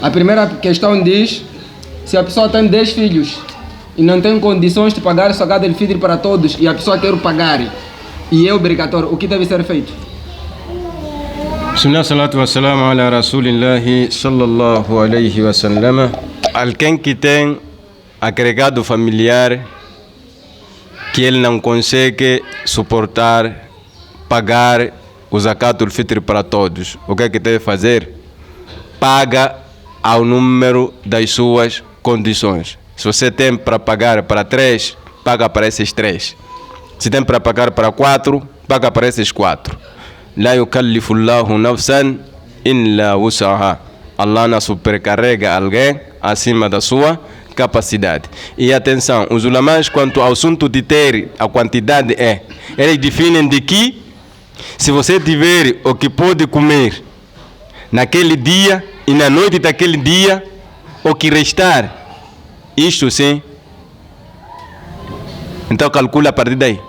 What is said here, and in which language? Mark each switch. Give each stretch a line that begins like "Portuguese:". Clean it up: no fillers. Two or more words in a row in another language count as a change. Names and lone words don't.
Portuguese: A primeira questão diz: se a pessoa tem 10 filhos e não tem condições de pagar o Zakat al-Fitr para todos e a pessoa quer pagar e é obrigatório, o que deve ser feito?
Arabic: بسم الله، الصلاة والسلام على رسول الله صلى الله عليه وسلم.
Portuguese: Alguém que tem agregado familiar que ele não consegue suportar pagar o Zakat al-Fitr para todos, o que é que deve fazer? Paga ao número das suas condições. Se você tem para pagar para 3, paga para esses 3. Se tem para pagar para 4, paga para esses 4.
Arabic: لا يكلف الله نفسا إلا وسعها.
Portuguese: Allah não supercarrega alguém acima da sua capacidade. E atenção, os ulamás, quanto ao assunto de ter a quantidade eles definem de que se você tiver o que pode comer naquele dia e na noite daquele dia, o que restar, isto sim, então calcula a partir daí.